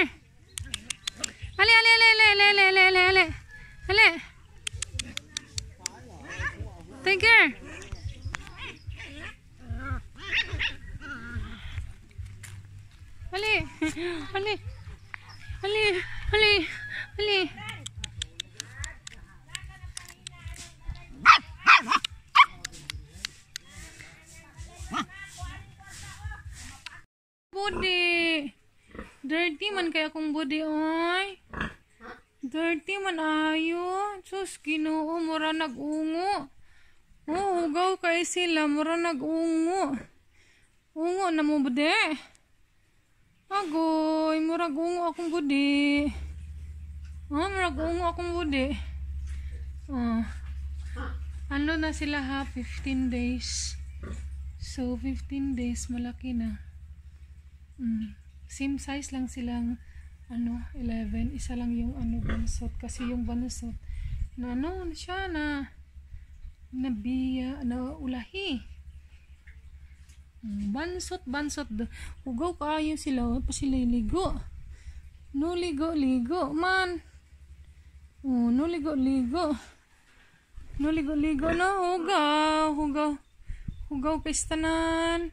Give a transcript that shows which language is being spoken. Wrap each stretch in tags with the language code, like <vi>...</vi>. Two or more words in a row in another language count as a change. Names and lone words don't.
<ceb>Hali, hali, hali, hali, hali, hali, hali, hali, hali. Hali. Tiger. Hali. Hali. Hali. Hali. Hali. Body. Dirty man kaya akong body, oy. Dirty man ayo. Sus, Ginoo, mura nag-ungo. Oh, hugaw kay sila, mura nag-ungo. Ungo na mo budi. Agoy, mura ungo akong budi. Oh, mura ungo akong budi. Oh.</ceb> <tl>Ano na sila ha? 15 days. So, 15 days, malaki na. Same size lang silang 11. Isa lang yung bansot. Kasi yung bansot na siya na nabiya, na ulahi.</tl> <ceb>Bansot. Hugaw kaayo sila. Pa sila ligo. No ligo man. Oh, no ligo. No ligo na. Hugaw pistanan.</ceb>